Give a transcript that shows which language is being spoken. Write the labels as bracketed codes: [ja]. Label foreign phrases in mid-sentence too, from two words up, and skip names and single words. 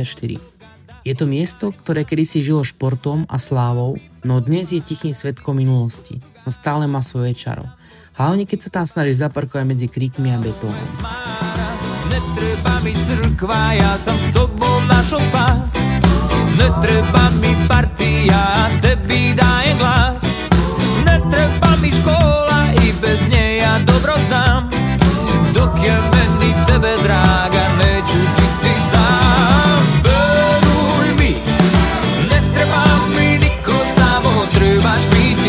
[sk] Je to miesto, ktoré kedysi žilo športom a slávou, no dnes je tichým svedkom minulosti, no stále má svoje čaro. Hlavne keď sa tam snaží zaparkovať medzi kríkmi a betónom. [sr] Netreba mi crkva, ja som s tobou našo spás. Netreba mi partia, tebi dajem glas. Netreba mi škola, i bez nej ja dobro znam. Dok je meni tebe draga, neću biti sam. Veruj mi, ne treba mi niko, samo trebaš mi ti.